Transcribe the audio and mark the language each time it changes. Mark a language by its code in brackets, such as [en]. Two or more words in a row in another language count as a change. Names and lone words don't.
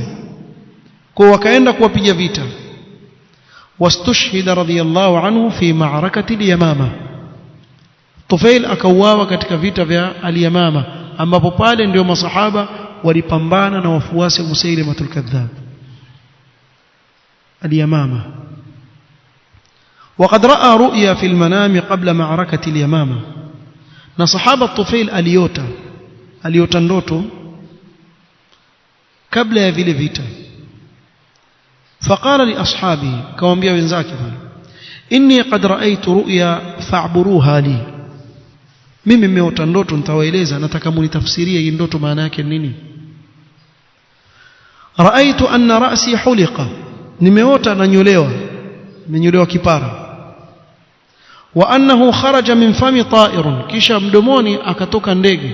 [sw] Kwa wakaenda kuwapigia vita. [ar] واستشهد رضي الله عنه في معركة اليمامة. [sw] Tufail akauawa katika vita vya al-Yamama, ambapo pale ndio masahaba walipambana na wafuasi wa Musailamatul kadhab. al-Yamama. [ar] وقد رأى رؤيا في المنام قبل معركة اليمامة. [sw] na sahaba Tufail aliota ndoto kabla ya vile vita. [ar] فقال لأصحابه, [sw] kwambia wenzake, [ar] إني قد رأيت رؤيا فاعبروها لي, [sw] mimi nimeota ndoto nitawaeleza, nataka munitafsirie hii ndoto maana yake nini. [ar] رأيت أن رأسي حلق, [sw] nimeota nanyolewa kipara. [ar] وأنه خرج من فمي طائر, [sw] kisha mdomoni akatoka ndege.